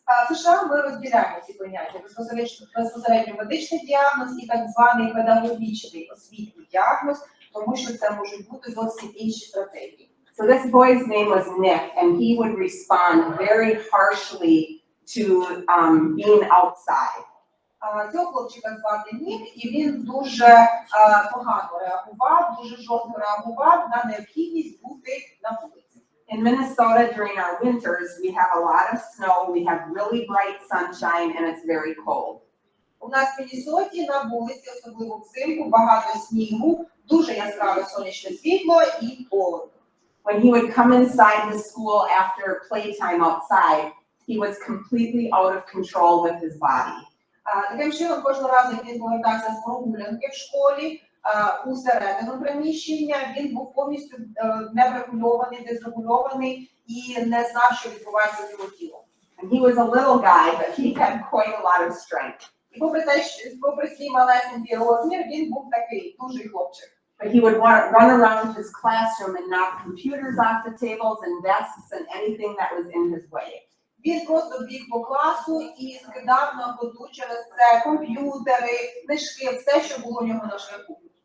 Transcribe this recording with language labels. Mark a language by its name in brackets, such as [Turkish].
[Ukrainian] В США ми розділяємо ці поняття безпосередньо медичний діагноз і так званий педагогічний освітній діагноз, тому що це можуть бути зовсім інші стратегії. [English] So this boy's name was Nick, and he would respond very harshly to being outside. [Ukrainian] Цього хлопчика звати Нік, і він дуже погано реагував, дуже жорстко реагував на необхідність бути на вулиці. [English] In Minnesota, during our winters, we have a lot of snow, we have really bright sunshine, and it's very cold. [Ukrainian] У нас в Міннесоті на вулиці, особливо взимку, багато снігу, дуже яскраве сонячне світло і холодно. [English] When he would come inside the school after playtime outside, he was completely out of control with his body. [Ukrainian] Таким чином, кожного разу, як він повертався з прогулянки в школі, у середину приміщення, він був повністю неврегульований, дезрегульований і не знав, що відбувається з його тілом. [English] And he was a little guy, but he had quite a lot of strength. [Ukrainian] І попри свій малесенький розмір, він був такий дуже хлопчик. [English] But he would run around his classroom and knock computers off the tables and desks and anything that was in his way. [Ukrainian] Він просто біг по класу і скидав на ходу через це комп'ютери, книжки, все, що було у нього на шляху.